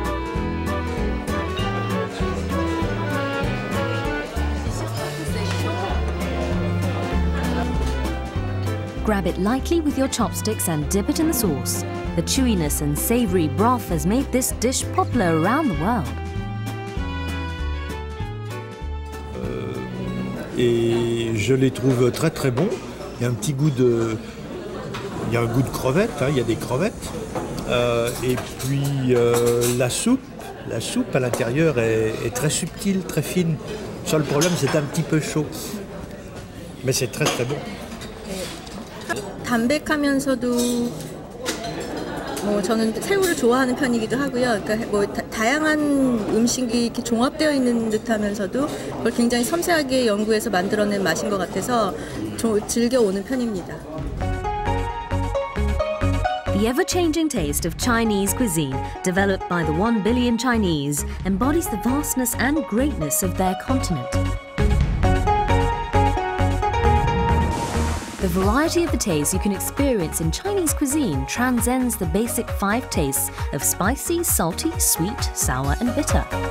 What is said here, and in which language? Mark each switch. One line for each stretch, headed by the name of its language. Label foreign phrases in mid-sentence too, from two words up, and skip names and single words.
English: Grab it lightly with your chopsticks and dip it in the sauce. The chewiness and savory broth has made this dish popular around the world.
French: Et je les trouve très très bons. Il y a un petit goût de... Il y a un goût de crevettes, hein, il y a des crevettes. Et puis la soupe à l'intérieur est très subtile, très fine. Le seul problème, c'est un petit peu chaud. Mais c'est très très bon.
Korean: 담백하면서도 저는 새우를 좋아하는 편이기도 하고요. 그러니까 다양한 음식이 이렇게 종합되어 있는 듯하면서도 그걸 굉장히 섬세하게 연구해서 만들어낸 맛인 것 같아서 즐겨오는 편입니다.
English: The ever-changing taste of Chinese cuisine, developed by the 1 billion Chinese, embodies the vastness and greatness of their continent. The variety of the tastes you can experience in Chinese cuisine transcends the basic 5 tastes of spicy, salty, sweet, sour and bitter.